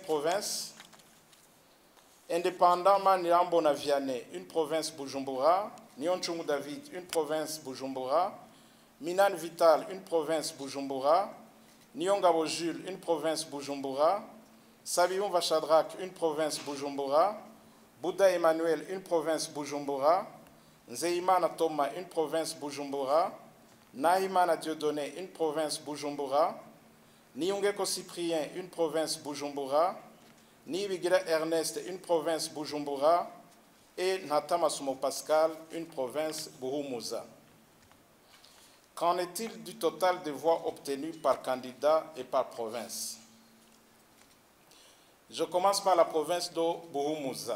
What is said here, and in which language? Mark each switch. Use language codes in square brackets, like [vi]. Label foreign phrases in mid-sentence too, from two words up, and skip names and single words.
[fr] provinces, Indépendant Manirambo Naviane, 1 province Bujumbura, Nyonchungu David, 1 province Bujumbura, Minan Vital, 1 province Bujumbura, Nyongabo Jules, 1 province Bujumbura, Sabiou Vachadrak, 1 province Bujumbura, Bouddha Emmanuel, 1 province Bujumbura, Nzeimana Toma, 1 province Bujumbura, Nahimana Dieudonné, une province Bujumbura. Niungeko Cyprien, une province Bujumbura. Nibigira Ernest, une province Bujumbura. Et Natamasumo Pascal, une province Buhumuza. Qu'en est-il du total des voix obtenues par candidat et par province? Je commence par la province de Buhumuza.